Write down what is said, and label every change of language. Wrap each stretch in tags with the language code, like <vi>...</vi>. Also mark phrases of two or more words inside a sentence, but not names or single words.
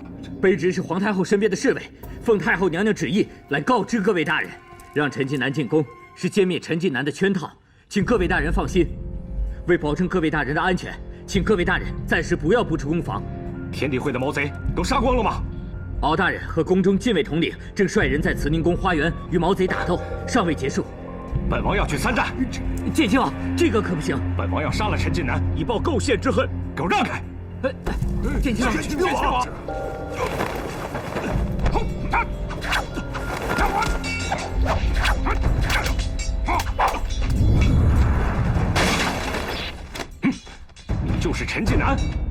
<zh>卑职是皇太后身边的侍卫，奉太后娘娘旨意来告知各位大人，让陈近南进宫是歼灭陈近南的圈套，请各位大人放心。为保证各位大人的安全，请各位大人暂时不要布置攻防。天地会的毛贼都杀光了吗？敖大人和宫中禁卫统领正率人在慈宁宫花園與毛賊打鬥，尚未結束。本王要去參戰。劍親王，這個可不行。本王要殺了陳近南，以報構憲之恨。給我讓開！劍親王，劍親王。你就是陳近南。</zh>